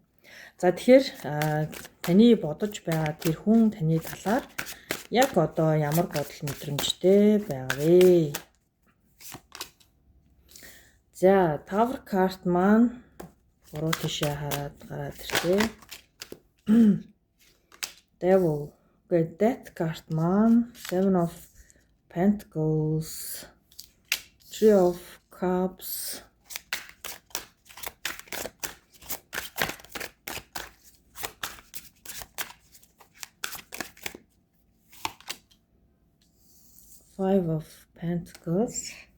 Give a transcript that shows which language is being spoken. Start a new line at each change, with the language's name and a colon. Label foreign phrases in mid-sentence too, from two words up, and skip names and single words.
Mongolian: За тэгэхээр таны бодож байгаа тэр хүн таны талаар яг ямар бодол мэдрэмжтэй байгаа вэ? За Tower карт маань уруу тишээ хараад гараад ирлээ. Devil. Death карт маань Seven of Pentacles, Three of Cups, Five of Pentacles,